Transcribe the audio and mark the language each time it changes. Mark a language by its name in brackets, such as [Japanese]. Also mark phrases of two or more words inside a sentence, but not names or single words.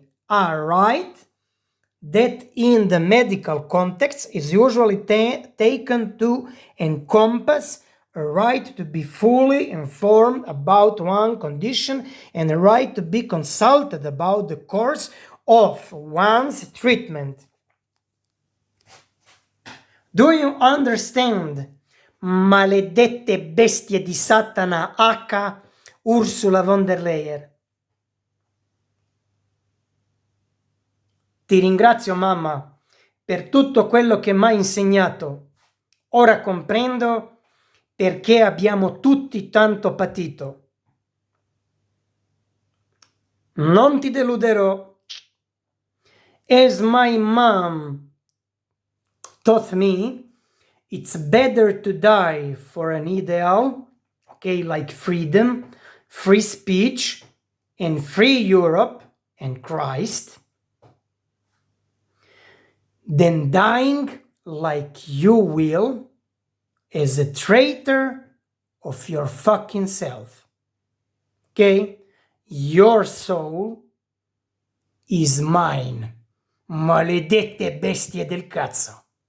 [English] A right that in the medical context is usually taken to encompass a right to be fully informed about one condition and a right to be consulted about the course of one's treatment. Do you understand? [Italian] Maledette bestie di Satana H. Ursula von der Leyen. Ti ringrazio, mamma, per tutto quello che mi hai insegnato. Ora comprendo perché abbiamo tutti tanto patito. Non ti deluderò. [English] As my mom taught me, it's better to die for an ideal, like freedom, free speech, and free Europe and Christ, than dying like you will as a traitor of your fucking self. Okay? Your soul is mine. [Italian] Maledette bestie del cazzo.